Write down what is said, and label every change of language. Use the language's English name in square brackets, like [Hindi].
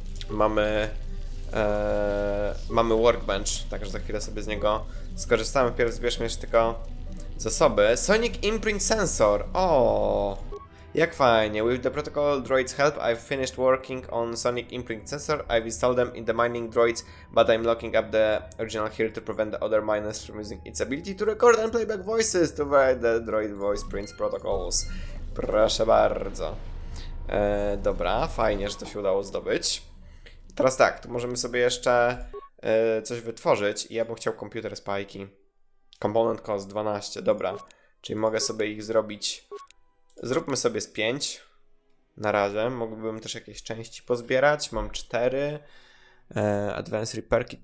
[Polish] Mamy workbench, także za chwilę sobie z niego skorzystamy. Pierw zbierzmy jeszcze tylko zasoby. Sonic Imprint Sensor. O, jak fajnie. [English] With the protocol droid's help, I've finished working on Sonic Imprint Sensor. I've installed them in the mining droids, but I'm locking up the original here to prevent the other miners from using its ability to record and playback voices to write the droid voice prints protocols. [Polish] Proszę bardzo. Dobra, fajnie, że to się udało zdobyć. Teraz tak, tu możemy sobie jeszcze coś wytworzyć i ja bym chciał komputer spajki. [English] Component cost 12, [Polish] dobra. Czyli mogę sobie ich zrobić. Zróbmy sobie z 5 na razie. Mógłbym też jakieś części pozbierać. Mam 4. Advanced Repair Kit.